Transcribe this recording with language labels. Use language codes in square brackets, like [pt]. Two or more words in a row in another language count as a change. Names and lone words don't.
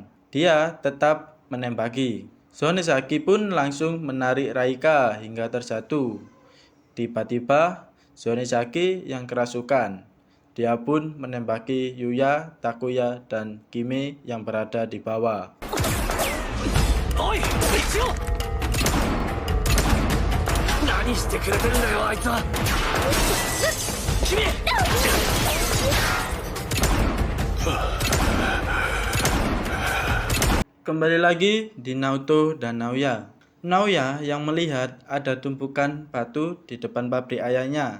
[id] Dia tetap menembaki. Zonezaki pun langsung menarik Raika hingga terjatuh. Tiba-tiba Zonezaki yang kerasukan. Dia pun menembaki Yuya, Takuya, dan Kime yang berada di bawah. [ja] Oi, Michio! 何してくれてるんだよ、あいつは? Kime! [id] Kembali lagi di Naoto dan Naoya. Naoya yang melihat ada tumpukan batu di depan pabrik ayahnya.